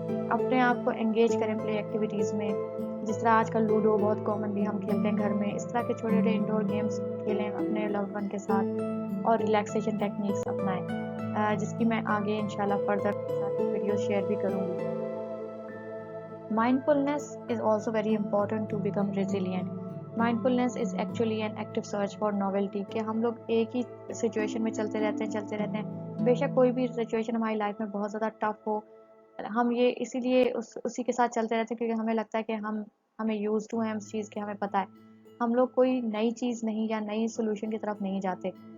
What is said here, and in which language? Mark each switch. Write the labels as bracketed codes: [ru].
[ur] اپنے آپ کو انگیج کریں پلے ایکٹیویٹیز میں, جس طرح آج کل لوڈو بہت کامنلی ہم کھیلتے ہیں گھر میں. اس طرح کے چھوٹے چھوٹے انڈور گیمز کھیلیں اپنے لوڈ ون کے ساتھ, اور ریلیکسیشن ٹیکنیکس اپنائیں, جس کی میں آگے انشاءاللہ فردر ویڈیو شیئر بھی کروں گی. [en] Mindfulness is also very important to become resilient. Mindfulness is actually an active search for novelty, [ur] کہ ہم لوگ ایک ہی سچویشن میں چلتے رہتے ہیں. بے شک کوئی بھی سچویشن ہماری لائف میں بہت زیادہ ٹف ہو, ہم یہ اسی لیے اسی کے ساتھ چلتے رہتے ہیں کیونکہ ہمیں لگتا ہے کہ ہمیں یوز ٹو ہیں اس چیز کے, ہمیں پتہ ہے. ہم لوگ کوئی نئی چیز نہیں یا نئی سولوشن کی طرف نہیں جاتے.